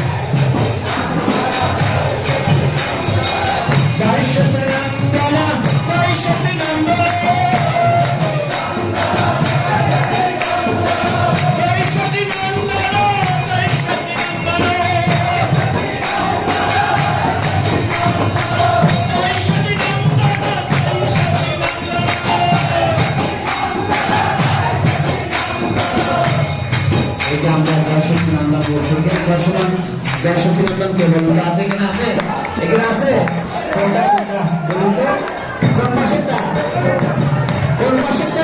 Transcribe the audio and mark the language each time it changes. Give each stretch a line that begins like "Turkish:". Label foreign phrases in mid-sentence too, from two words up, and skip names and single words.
Bangla: Jai Sachinandana, Jai Sachinandana, Jai Sachinandana, Jai Sachinandana, Jai Sachinandana, এই যে আমরা জয় সচিনন্দন বলছি, জয় সচিনন্দন কে বলুন তো, আছে কিনা? আছে, এখানে আছে? কোনটা কোনটা বলুন তো, কোন মাসেরটা, কোন মাসেরটা?